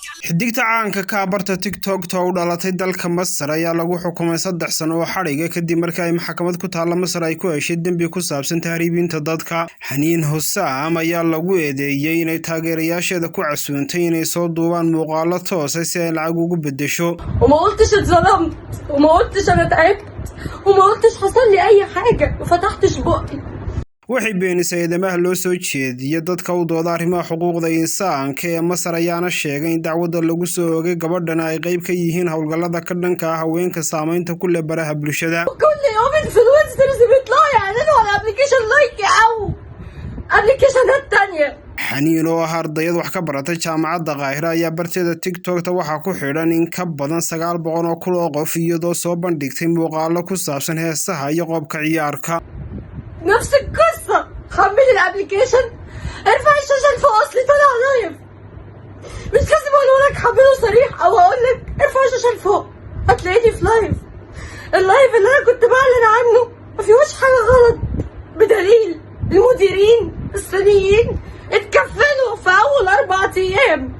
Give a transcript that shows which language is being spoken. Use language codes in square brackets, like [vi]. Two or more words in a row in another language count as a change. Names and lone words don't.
[so] xidigta caanka ka barta TikTok u dhalatay dalka Masar ayaa lagu xukumay 3 sano oo xariga kadib markii ay maxkamad ku taala Masar ay ku heshay dambi ku saabsan tahriibinta dadka. Xaniin Husaam ayaa lagu eedeeyay inay taageerayaasheeda ku casuuntay inay soo duubaan muuqaalo toos ah si ay lacag ugu bedesho. [ar] وما قلتش اتظلمت وما قلتش انا تعبت وما قلتش حصل لي اي حاجه وفتحتش بقي. [so] waxay beenisay eedamaha loo soo jeediyay dadka u dooda arrimaha xuquuqda insaanka ee Masar ayaana sheegay in dacwadda lagu soo oogay gabadhana ay qayb ka yihiin hawlgallada ka dhanka ah haweenka saameynta ku leh baraha bulshada. [ar] كل يوم انفلونسرز بيطلعوا يعلنوا على ابلكيشن لايك او ابلكيشنات تانية. [so] xaniin oo ah ardayad wax ka baratay jaamacadda Qaahira ayaa barteeda TikTok-ta waxaa ku xidhan in ka badan 900 oo kul oo qof iyadoo soo bandhigtay muuqaalo ku saabsan heesaha iyo qoobka ciyaarka. [ar] نفس القصة. حمل الابلكيشن ارفع الشاشة لفوق اصلي طالع لايف. مش لازم اقول لك حمله صريح او اقول لك ارفع الشاشة لفوق هتلاقيني في لايف. اللايف اللي انا كنت بعلن عنه ما فيهوش حاجة غلط بدليل المديرين الصينيين اتكفلوا في اول 4 ايام.